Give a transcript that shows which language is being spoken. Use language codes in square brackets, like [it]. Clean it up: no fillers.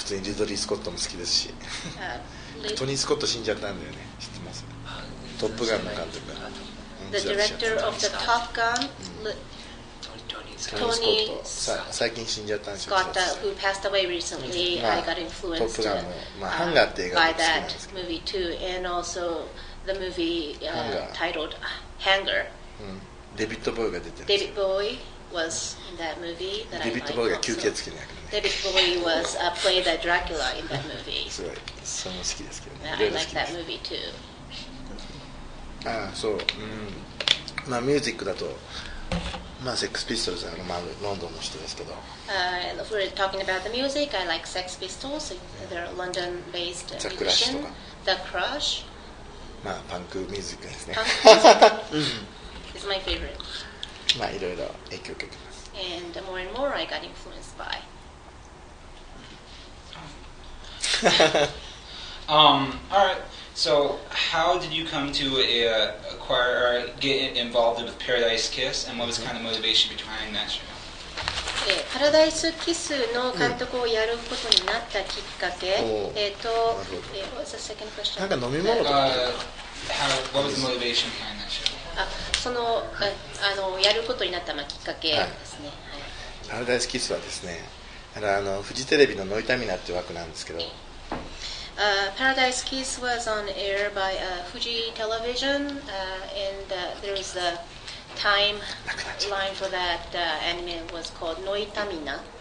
[ja] 普通にリドリー・スコットも好きですし、トニー・スコット死んじゃったんだよね。知ってます？トップガンの監督が。 [en] The director of the Top Gun, Tony [ja] 最近死んじゃったんですよ。 [en] Scott, who passed away recently, I got influenced by that movie too, and also the movie titled Hanger. [ja] デビッド・ボーイが出てる。 [en] David Bowie was in that movie that I liked. [ja] デビッド・ボーイが吸血鬼の役でね。 [en] David Bowie was played the Dracula in that movie. [ja] すごい、それも好きですけどね。 [en] I like that movie too. [ja] そう、まあミュージックだと、まあセックスピストルズはロンドンの人ですけど。 [en] If we're talking about the music, I like Sex Pistols. They're London-based musician. The Crush. [ja] まあパンクミュージックですね。 [en] Punk music is my favorite. [ja] まあいろいろ影響を受けてます。 [en] And more and more, I got influenced by. All right. So, how did you come to acquire or get involved with Paradise Kiss, and what was kind of motivation behind that show? [ja] パラダイスキスの監督をやることになったきっかけ、 [en] what was the second question? [ja] なんか飲み物とか。 [en] What was the motivation behind that show? [ja] そのやることになったきっかけですね。パラダイスキスはですね、フジテレビのノイタミナっていう枠なんですけど。 [en] Paradise Kiss was on air by Fuji Television, and there was a timeline for that anime was called Noitamina.